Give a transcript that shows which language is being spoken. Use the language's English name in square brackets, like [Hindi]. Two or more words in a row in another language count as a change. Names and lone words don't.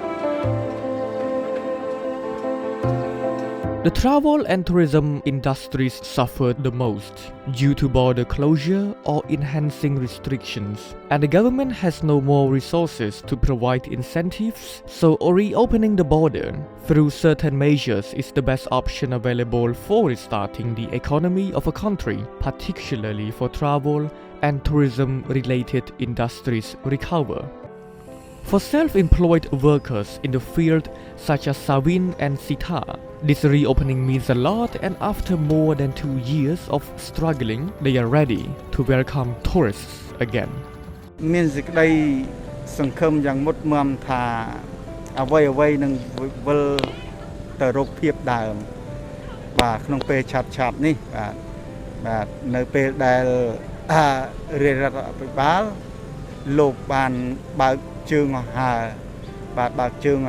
[English] The travel and tourism industries suffered the most due to border closure or enhancing restrictions, and the government has no more resources to provide incentives, so reopening the border through certain measures is the best option available for restarting the economy of a country, particularly for travel and tourism-related industries recover. For self-employed workers in the field such as Savin and Sita, this reopening means a lot, and after more than 2 years of struggling, they are ready to welcome tourists again. [Khmer] មានសេចក្តីសង្ឃឹមយ៉ាងមុតមមថាអ្វីនឹងវិលទៅរកភាពដើមបាទក្នុងពេលឆាប់ នេះបាទនៅពេលដែលរដ្ឋាភិបាលលោកបានបើកជើងហោបាទបើកជើង